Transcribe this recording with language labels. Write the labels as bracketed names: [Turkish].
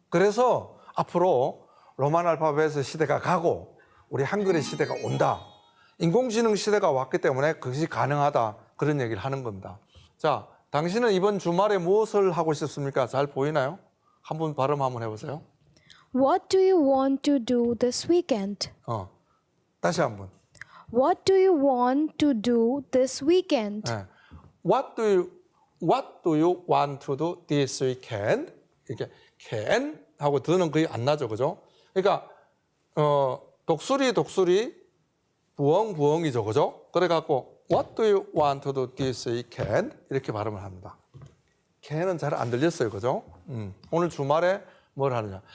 [Korean] 그래서 앞으로 로만 알파벳의 시대가 가고 우리 한글의 시대가 온다. 인공지능 시대가 왔기 때문에 그것이 가능하다. 그런 얘기를 하는 겁니다. 자, 당신은 이번 주말에 무엇을 하고 싶습니까? 잘 보이나요? 한번 발음 한번 해보세요. [English] What do you want to do this weekend? [Korean] 다시 한번. [English] What do you want to do this weekend? [Korean] 네. [English] What do you want to do this weekend? [Korean] 이렇게 can 하고 더는 거의 안 나죠, 그죠? 그러니까 독수리 부엉이죠, 그죠? 그래갖고 [English] What do you want to do this weekend? [Korean] 이렇게 발음을 합니다. can은 잘 안 들렸어요, 그죠? 오늘 주말에 뭘 하느냐?